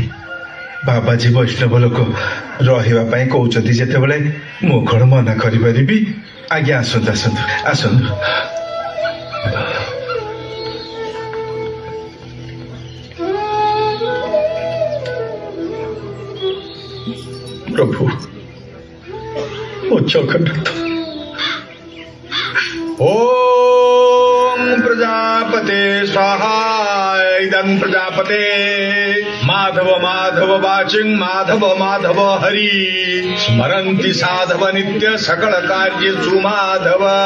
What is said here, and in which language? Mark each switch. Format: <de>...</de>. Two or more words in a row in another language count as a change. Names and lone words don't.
<or>ବାବାଜୀ ବୈଷ୍ଣବ ଲୋକ, ରହିବା ପାଇଁ କହୁଛନ୍ତି ଯେତେବେଳେ ମୁଁ କଣ ମନା କରିପାରିବି? ଆଜ୍ଞା ଆସନ୍ତୁ ଆସନ୍ତୁ ଆସନ୍ତୁ। ପ୍ରଭୁ, ମୋ ଜଗନ୍ନାଥ।</or> <sa>ओम प्रजापते स्वाहा। इदं प्रजापते माधव माधव वाचिं माधव माधव हरि स्मरन्ति साधव नित्य सकल कार्येषु माधव।</sa>